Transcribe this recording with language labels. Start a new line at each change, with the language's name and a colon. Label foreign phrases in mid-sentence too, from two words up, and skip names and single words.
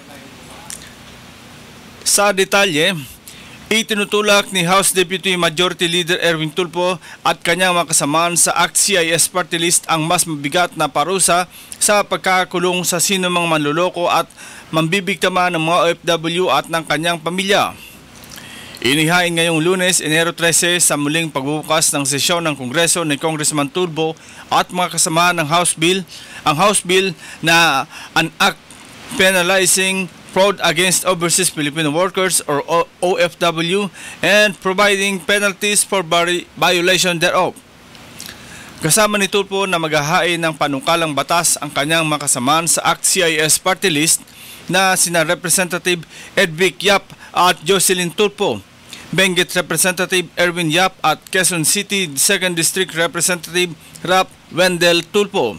Filipino: Sa detalye, itinutulak ni House Deputy Majority Leader Erwin Tulpo at kanyang mga kasamaan sa ACT-CIS Party List ang mas mabigat na parusa sa pagkakakulong sa sinumang manluloko at mambibigtama ng mga OFW at ng kanyang pamilya. Inihain ngayong Lunes, Enero 13 sa muling pagbubukas ng sesyon ng Kongreso ni Congressman Tulfo at mga kasama ng House Bill, ang House Bill na
English: an act penalizing fraud against overseas Filipino workers or OFW and providing penalties for violation thereof.
Filipino: Kasama ni Tulfo na maghahain ng panukalang batas ang kanyang mga kasamaan sa ACT-CIS Party List na sina Representative Edvic Yap at Jocelyn Tulfo, Benguet Representative Erwin Yap at Quezon City 2nd District Representative Rap Wendell Tulfo.